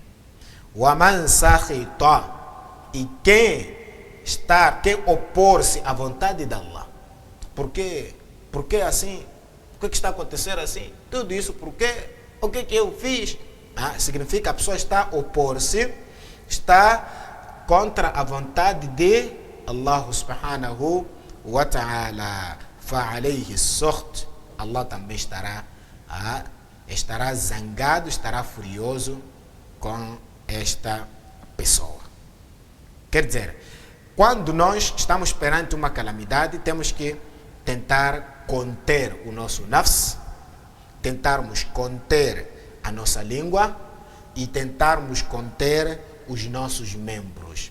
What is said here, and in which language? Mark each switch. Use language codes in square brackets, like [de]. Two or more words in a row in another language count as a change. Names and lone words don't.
[ar] ومن سخط, [pt] e quem opor-se à vontade de Allah. Por que assim? Por que está acontecendo assim? Tudo isso por quê? O que eu fiz? Significa que a pessoa está a opor-se, está contra a vontade de Allah [ar] سبحانه وتعالى. فعليه السخط. [pt] Allah também estará zangado, estará furioso com esta pessoa. Quer dizer, quando nós estamos perante uma calamidade, temos que tentar conter o nosso nafs, tentarmos conter a nossa língua e tentarmos conter os nossos membros.